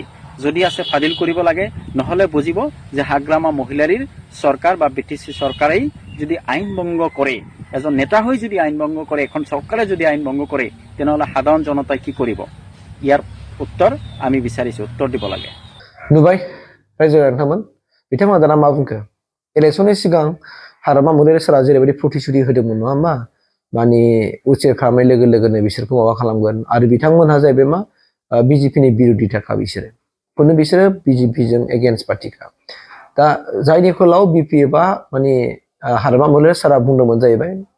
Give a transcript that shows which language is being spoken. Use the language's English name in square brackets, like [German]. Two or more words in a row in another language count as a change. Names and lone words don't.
[Assamese] যদি আছে ফাদিল কৰিব লাগে, নহ'লে বুজিব যে হাগ্ৰামা মহিলাৰীৰ চৰকাৰ বা বিটিচি চৰকাৰেই যদি আইন ভংগ কৰে, এজন নেতা হৈ যদি আইন ভংগ কৰে, এখন চৰকাৰে যদি আইন ভংগ কৰে, তেনেহ'লে সাধাৰণ জনতাই কি কৰিব? ইয়াৰ উত্তৰ আমি বিচাৰিছো, উত্তৰ দিব লাগে। [Bodo] नुबाय रायजो नोंथांमोन बिथांमोना दाना मा बुंखो इलेक्सननि सिगां हाग्रामा महिलारी सारा जेरैबायदि प्रतिश्रुति होदोंमोन नङा होमबा माने उच्चेर खालामनाय लोगो लोगोनो बिसोरखौ माबा खालामगोन आरो बिथांमोनहा जाहैबाय मा बिजेपिनि बिरोधिताखा बिसोरो बिजेपिजों एगेन्स्ट पार्टिखा दा जायनि फलाव बिपि एबा माने हाग्रामा महिलारी सारा बुंदोंमोन जाहैबाय